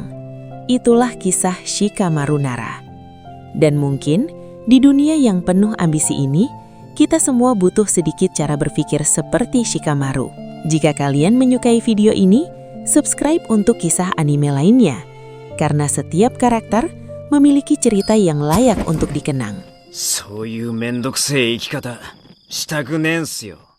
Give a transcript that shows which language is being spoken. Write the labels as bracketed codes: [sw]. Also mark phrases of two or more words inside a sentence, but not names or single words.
[id] Itulah kisah Shikamaru Nara. Dan mungkin di dunia yang penuh ambisi ini, kita semua butuh sedikit cara berpikir seperti Shikamaru. Jika kalian menyukai video ini, subscribe untuk kisah anime lainnya. Karena setiap karakter memiliki cerita yang layak untuk dikenang. [ja] そういうめんどくせえ生き方、したくねえんすよ。